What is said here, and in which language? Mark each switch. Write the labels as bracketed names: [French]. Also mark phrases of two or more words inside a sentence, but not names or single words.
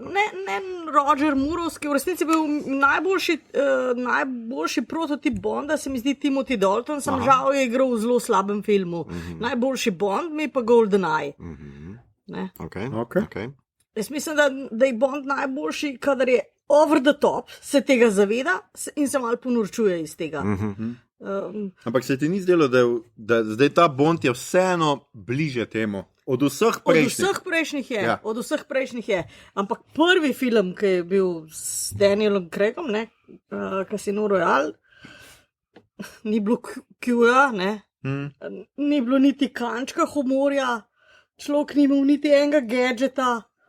[Slovenian] Ne Roger Moorovski, v resnici je bil najboljši prototip Bonda, se mi zdi Timothy Dalton, sem žal je igral v zelo slabem filmu. Najboljši Bond mi je pa GoldenEye. Okay. Jaz mislim, da je Bond najboljši, kadar je [English] over the top, [Slovenian] se tega zaveda in se malo ponorčuje iz tega. Ampak se ti ni zdelo, da zdaj ta Bond je vseeno bliže temu? Od vseh prejšnjih je. Ampak prvi film, ki je bil s Danielom Craigom, Casino Royale, ni bilo Q-ja, ni bilo niti kančka humorja, človek ni imel niti enega gadžeta.